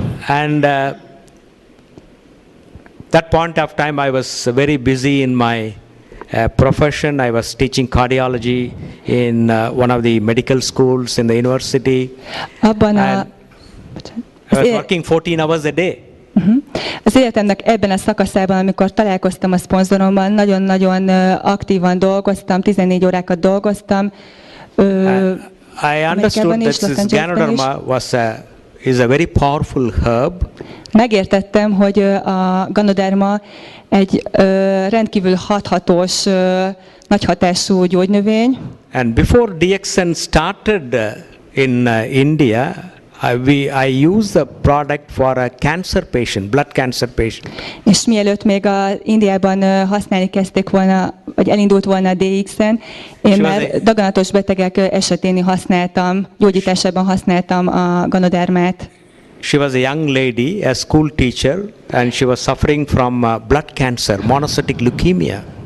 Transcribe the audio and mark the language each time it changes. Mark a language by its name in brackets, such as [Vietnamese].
[English] And that point of time I was very busy in my profession. I was teaching cardiology in one of the medical schools in the university. [Hungarian] Abban [English] I was working 14 hours a day. [Hungarian] Az életemnek ebben a szakaszában, amikor találkoztam a szponzorommal, nagyon-nagyon aktívan dolgoztam, 14 órákat dolgoztam. [English] I understood that this Ganoderma is a very powerful herb. [Hungarian] Megértettem, hogy a Ganoderma egy rendkívül hathatós, nagy hatású gyógynövény. [English] And before DXN started in India, I used the product for a cancer patient, blood cancer patient. [Hungarian] És mielőtt még Indiában használni kezdték volna, vagy elindult volna a DXN, én már daganatos betegek esetén használtam, gyógyításában használtam a Ganodermát. [English] She was a young lady, a school teacher, and she was suffering from blood cancer, monocytic leukemia.